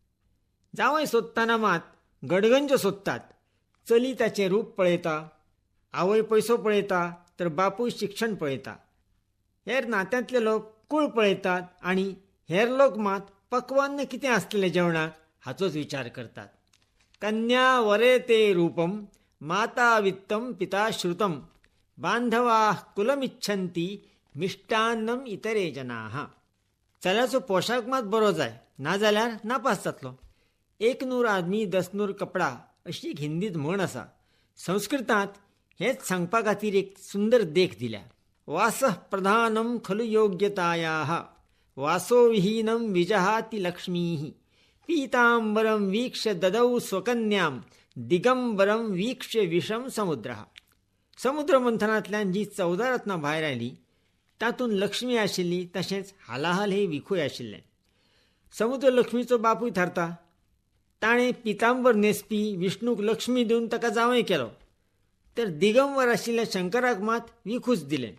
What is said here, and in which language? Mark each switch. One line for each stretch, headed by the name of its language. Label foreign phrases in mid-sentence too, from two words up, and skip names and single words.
Konkani: जावय सोदतना मात गडगंज सोदतात. चली ताचें रूप पळयता, आवय पयसो पळयता, तर बापूय शिक्षण पळयता. हेर नात्यांतले लोक कूळ पळयतात आनी हेर लोक मात पक्वान्न कितें आसतलें जेवणाक हाचोच विचार करतात.
Sanskrit: कन्या वरेते रूपम माता वित्तम पिता श्रुतम बांधवा कुलमिच्छन्ति मिष्टान्नम इतरे जनाः.
Konkani: चल्याचो पोशाख मात बरो जाय, नाजाल्यार नापास जातलो.
Hindi: एक नूर आदमी दस नूर कपडा
Konkani: अशी एक हिंदीत म्हण आसा. संस्कृतांत हेच सांगपा खातीर एक सुंदर देख दिल्या.
Sanskrit: वासः प्रधानम खलु योग्यतायाः वासो विहीनम विजहाति लक्ष्मीः पीतांबरम वीक्ष्य ददौ स्वकन्याम दिगंबरम वीक्ष्य विषम समुद्रः.
Konkani: समुद्र मंथनांतल्यान जी 14 रत्नां भायर आयलीं, तातूंत लक्ष्मी आशिल्ली, तशेंच हालाहाल हे विखूय आशिल्लें. समुद्र लक्ष्मीचो बापूय थारता. ताणें पितांबर न्हेसपी विष्णूक लक्ष्मी दिवन ताका जावय केलो, तर दिगंबर आशिल्ल्या शंकराक मात विखूच दिलें.